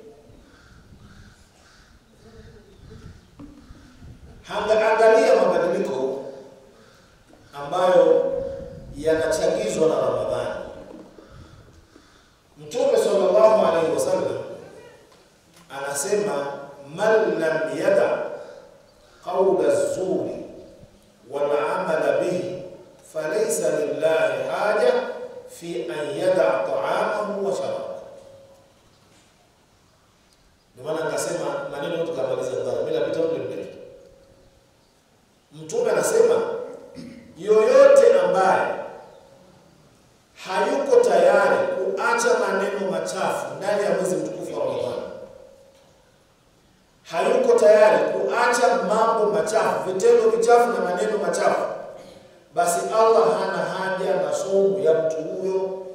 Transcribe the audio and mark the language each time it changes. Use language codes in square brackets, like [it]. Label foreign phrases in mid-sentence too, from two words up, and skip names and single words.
[sw] Angalia mabadiliko ambayo yanachagizwa na Ramadhani. [ar] Mtume صلى الله عليه وسلم anasema من لم يدع قول الزور والعمل به فليس لله حاجة في أن يدع طعامه وشرابه. [sw] Ndio maana akasema maneno yote kabaliza ndani bila vitabu mbele. Mtume anasema yoyote ambaye hayuko tayari kuacha maneno machafu ndani ya mwezi mtukufu wa Ramadhani, hayuko tayari kuacha mambo machafu, vitendo vichafu na maneno machafu, basi Allah hana haja na somo ya mtu huyo.